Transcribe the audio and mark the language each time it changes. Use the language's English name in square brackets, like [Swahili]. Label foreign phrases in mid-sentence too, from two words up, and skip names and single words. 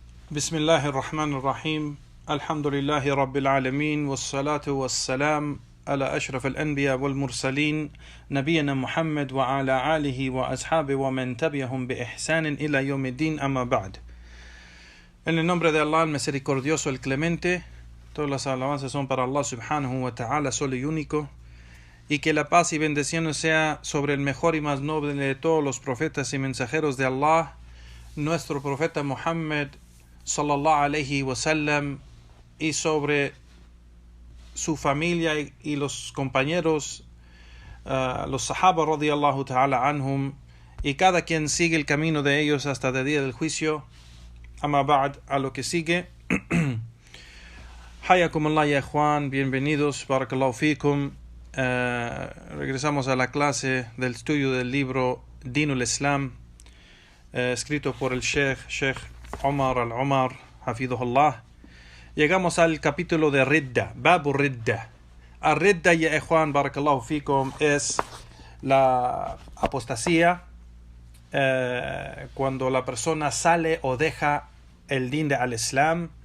[Arabic] بسم الله الرحمن الرحيم الحمد لله رب العالمين والصلاة والسلام على أشرف الأنبياء والمرسلين نبينا محمد وعلى آله وأصحابه ومن تبعهم بإحسان إلى يوم الدين أما بعد. [Spanish] En el nombre de Allah, el misericordioso, el clemente, todas las alabanzas son para [Arabic] الله سبحانه وتعالى, [Spanish] solo y único, y que la paz y bendiciones sea sobre el mejor y más noble de todos los profetas y mensajeros de Allah, nuestro profeta Muhammad [Arabic] صلى الله عليه وسلم, [Spanish] y sobre su familia y los compañeros, los sahaba [Arabic] رضي الله تعالى عنهم, [Spanish] y cada quien sigue el camino de ellos hasta el día del juicio. [Arabic] أما بعد, [Spanish] a lo que sigue. [Arabic] حياكم الله يا إخوان, bienvenidos, بارك الله فيكم. [Spanish] Regresamos a la clase del estudio del libro Dinul Islam, escrito por el Sheikh Omar al-Omar, hafidhullah. Llegamos al capítulo de Ridda, [Arabic] باب الردة. الردة يا إخوان بارك الله فيكم, [Spanish] es la apostasía, cuando la persona sale o deja el din de al-Islam.